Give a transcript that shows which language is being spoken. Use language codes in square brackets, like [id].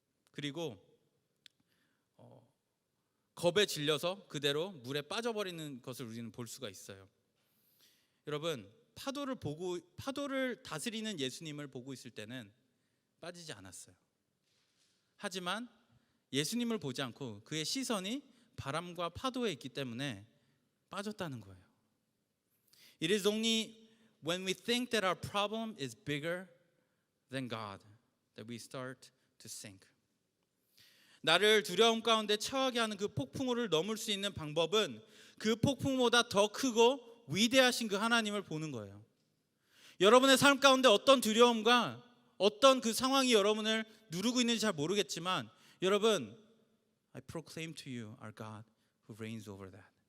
[ko] 그리고 겁에 질려서 그대로 물에 빠져버리는 것을 우리는 볼 수가 있어요. 여러분, 파도를 다스리는 예수님을 보고 있을 때는 빠지지 않았어요. 하지만 예수님을 보지 않고 그의 시선이 바람과 파도에 있기 때문에 빠졌다는 거예요. [en] It is only when we think that our problem is bigger than God that we start to sink. [ko] 나를 두려움 가운데 처하게 하는 그 폭풍우를 넘을 수 있는 방법은 그 폭풍보다 더 크고 위대하신 그 하나님을 보는 거예요. 여러분의 삶 가운데 어떤 두려움과 어떤 그 상황이 여러분을 누르고 있는지 잘 모르겠지만 여러분, [en] I proclaim to you our God who reigns over that.